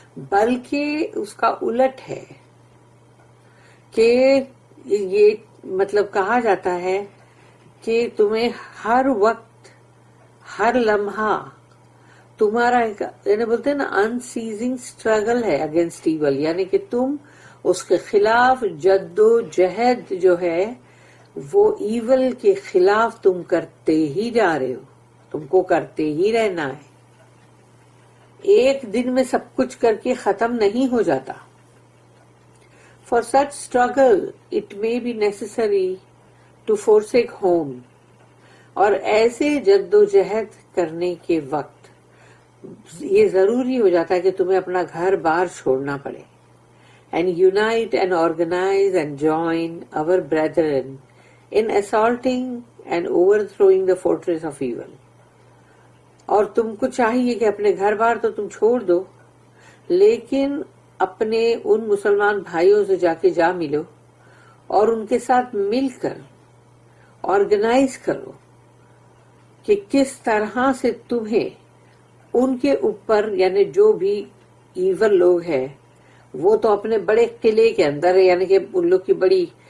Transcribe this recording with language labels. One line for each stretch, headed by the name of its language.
Urdu: بلکہ اس کا الٹ ہے کہ یہ مطلب کہا جاتا ہے کہ تمہیں ہر وقت، ہر لمحہ تمہارا یعنی بولتے ہیں نا انسیزنگ اسٹرگل ہے اگینسٹ ایول، یعنی کہ تم اس کے خلاف جد و جہد جو ہے وہ ایول کے خلاف تم کرتے ہی جا رہے ہو. تم کو کرتے ہی رہنا ہے. ایک دن میں سب کچھ کر کے ختم نہیں ہو جاتا.
English: For such struggle it may be necessary to forsake home.
Urdu: اور ایسے جد و جہد کرنے کے وقت یہ ضروری ہو جاتا ہے کہ تمہیں اپنا گھر بار چھوڑنا پڑے.
English: And unite and organize and join our brethren in assaulting and overthrowing the fortress of evil.
Urdu: اور تم کو چاہیے کہ اپنے گھر بار تو تم چھوڑ دو، لیکن اپنے ان مسلمان بھائیوں سے جا ملو اور ان کے ساتھ مل کر آرگنائز کرو کہ کس طرح سے تمہیں ان کے اوپر، یعنی جو بھی ایول لوگ ہیں وہ تو اپنے بڑے قلعے کے اندر ہے، یعنی کہ ان لوگ کی بڑی